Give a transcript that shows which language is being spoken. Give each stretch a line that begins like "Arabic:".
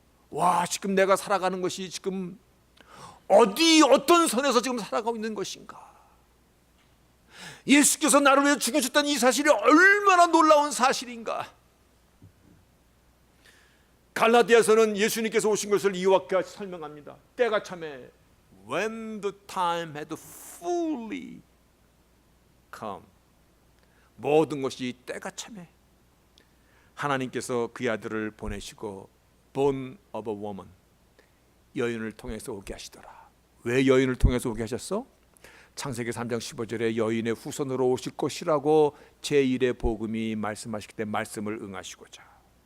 Korean: 와, 지금 내가 살아가는 것이 지금 어떤 선에서 지금 살아가고 있는 것인가? 예수께서 나를 위해 죽으셨다는 이 사실이 얼마나 놀라운 사실인가? 갈라디아서는 예수님께서 오신 것을 이와 같이 설명합니다. 때가 참에
English: when the time had fully come.
Korean: 모든 것이 때가 참에 하나님께서 그의 아들을 보내시고
English: born of a woman,
Korean: 여인을 통해서 오게 하시더라. 왜 여인을 통해서 오게 하셨어? 창세기 3장 15절에 여인의 후손으로 오실 것이라고 제1의 복음이 말씀하시기 때문에 말씀을 응하시고자.